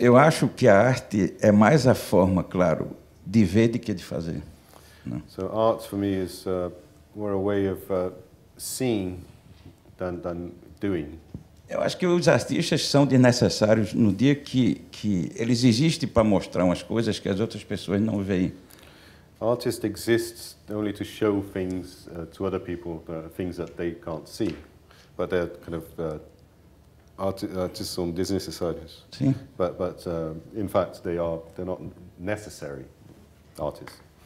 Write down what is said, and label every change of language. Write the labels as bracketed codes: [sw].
[pt] Eu acho que a arte é mais a forma, claro, de ver do que de fazer. Não? [en] So art for me is more a way of seeing than doing. [pt] Eu acho que os artistas são desnecessários no dia que eles existem para mostrar umas coisas que as outras pessoas não veem. [en] Artist exists only to show things to other people, things that they can't see, but they're kind of artists [pt] são desnecessários. Sim. [en] But in fact they're not necessary artists.